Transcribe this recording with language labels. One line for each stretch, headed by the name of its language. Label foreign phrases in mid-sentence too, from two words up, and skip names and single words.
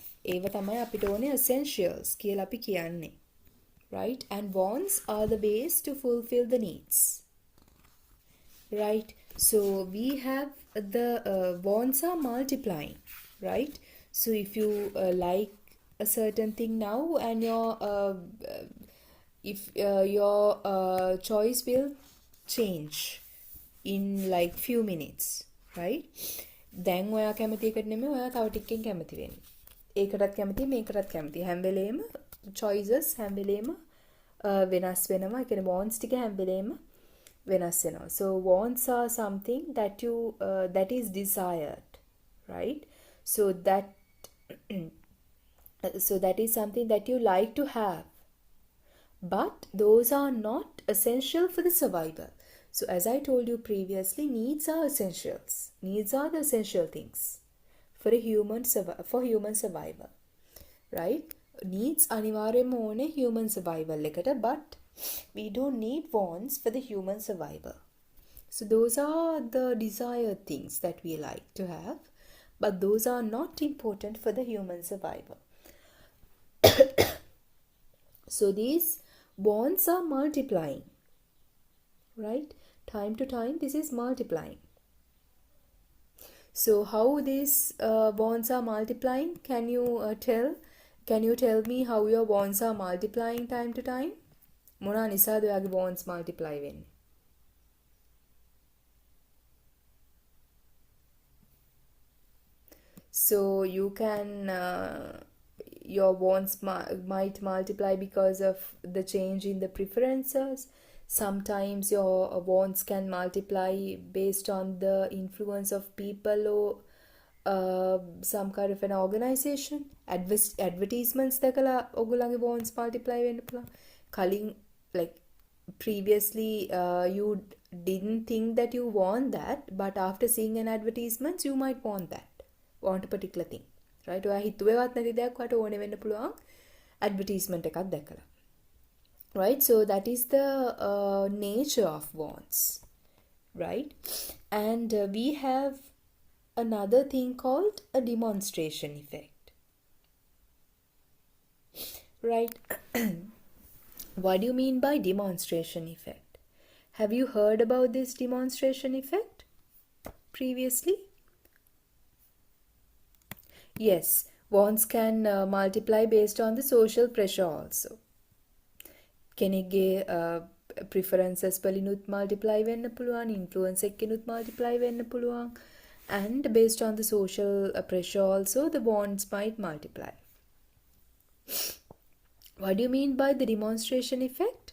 Sinhala: ඒව තමයි අපිට ඕනේ essentials කියලා අපි කියන්නේ.
English: Right? And wants are the ways to fulfill the needs. Right? So we have the wants are multiplying. Right? So if you like a certain thing now, and your choice will change in like few minutes, right?
Sinhala: දැන් ඔයා කැමති එකට නෙමෙයි ඔයා තව ටිකකින් කැමති වෙන්නේ. ඒකටත් කැමති මේකටත් කැමති. හැම වෙලේම choices හැම වෙලේම වෙනස් වෙනවා. ඒ කියන්නේ wants ටික හැම වෙලේම වෙනස් වෙනවා.
English: So wants are something that you that is desired, right? So that is something that you like to have. But those are not essential for the survival. So as I told you previously, needs are essentials. Needs are the essential things for human survival.
Sinhala: Right? Needs අනිවාර්යයෙන්ම ඕනේ
English: human survival
Sinhala: එකට,
English: but we don't need wants for the human survival. So those are the desired things that we like to have, but those are not important for the human survival. So these wants are multiplying. Right? Time to time this is multiplying. So how these wants are multiplying? Can you tell me how your wants are multiplying time to time?
Sinhala: මොනා නිසාද ඔයාගේ
English: wants multiply
Sinhala: වෙන්නේ?
English: So you can your wants might multiply because of the change in the preferences. Sometimes your wants can multiply based on the influence of people or some kind of an organization.
Sinhala: Advertisements දැකලා ඔයගොල්ලන්ගේ
English: wants multiply
Sinhala: වෙන්න පුළුවන්.
English: කලින් like previously you didn't think that you want that, but after seeing an advertisement you might want a particular thing. Right?
Sinhala: ඔයා හිතුවේවත් නැති දෙයක් ඔයාට ඕනේ වෙන්න පුළුවන් advertisement එකක් දැකලා.
English: Right? So that is the nature of wants. Right? And we have another thing called a demonstration effect. Right? What do you mean by demonstration effect? Have you heard about this demonstration effect previously? Yes, wants can multiply based on the social pressure also.
Sinhala: කෙනෙක්ගේ preferences වලිනුත් multiply වෙන්න පුළුවන්, influence එකකිනුත් multiply වෙන්න පුළුවන්,
English: and based on the social pressure also the wants might multiply. What do you mean by the demonstration effect?